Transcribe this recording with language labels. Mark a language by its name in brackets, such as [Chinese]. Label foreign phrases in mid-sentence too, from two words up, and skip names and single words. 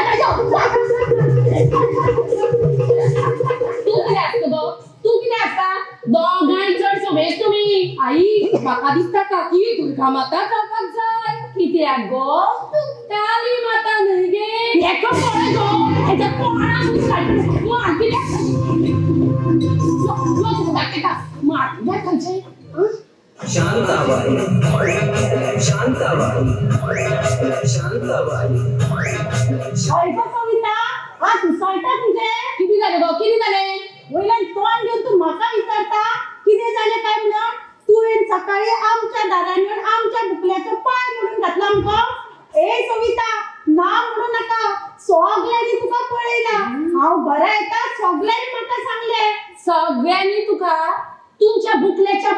[Konkani] तू कितें आसता गो तू कितें आसता दोगांय चड समेज तुमी आई म्हाका दिसता काकी दुर्गा माता जावपाक जाय कित्याक गो काली माता न्हय गे हेका पळय गो हेच्या पोळाक घालता मार कित्याक मार खंयचे शांताबाई शांताबाई शांताबाई अरे कविता तू सळटा तुझे किती झाले गो किती झाले वयल्यान तोंड घेऊन तू म्हाका विचारता किती झाले काय म्हणून तुवें सकाळी आमच्या दारान येवन आमच्या बुकल्याचो पाय म्हणून घातला आमकां ए सविता ना म्हणू नाका सगळ्यांनी तुका पळयला हांव बरें येता सगळ्यांनी म्हाका सांगले सगळ्यांनी तुका तुमच्या बुकल्याच्या